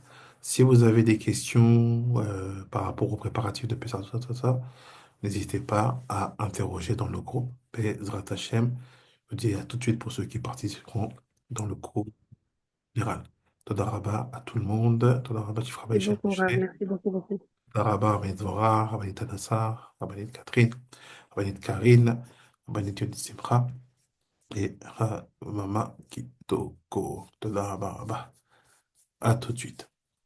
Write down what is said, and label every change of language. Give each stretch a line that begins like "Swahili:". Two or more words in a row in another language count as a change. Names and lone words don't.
French: Si vous avez des questions par rapport aux préparatifs de Pessah, tout ça, n'hésitez pas à interroger dans le groupe
Hebrew: בעזרת השם.
French: Je vous dis à tout de suite pour ceux qui participeront dans le groupe viral.
Hebrew: תודה רבה
French: à tout le monde.
Hebrew: תודה רבה,
French: tu feras Merci beaucoup, Rav. Moshe. Merci beaucoup, beaucoup. Rabba Rabbanit Zora, Rabbanit Hadassah, Rabbanit Catherine, Rabbanit Karine, Rabbanit Yonit Simcha et Mama Kitoko.
Hebrew: תודה רבה רבה.
French: À tout de suite.